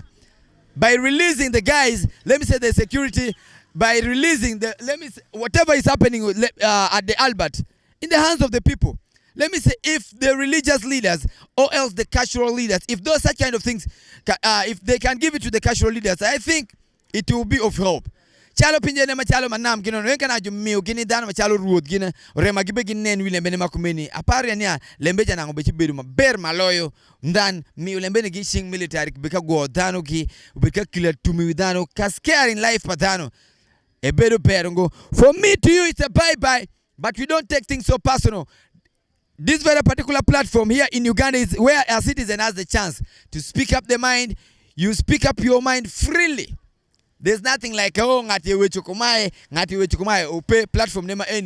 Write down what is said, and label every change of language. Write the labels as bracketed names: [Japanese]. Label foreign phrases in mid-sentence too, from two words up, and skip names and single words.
[English] By releasing the guys, the security, by releasing whatever is happening at the Albert, in the hands of the people. If the religious leaders or else the cultural leaders, if those such kind of things, if they can give it to the cultural leaders, I think it will be of help. [Alur] Chalo pinjene machalo manam gino no kana jumio gini dano machalo ruot gina rema gibe ginen wi lembe ne makumeni apari ania lembe jana ngobe chibedu maber maloyo ndan mi lembe ne gishing military beka go dano ki beka kila tumi dano kaskare [English] in life [Alur] padano ebedo perongo. [English] For me to you it's a bye-bye, but we don't take things so personal. This very particular platform here in Uganda is where a citizen has the chance to speak up their mind. You speak up your mind freely. There's nothing like, oh, [Alur] ngati upe platform nema [English] any.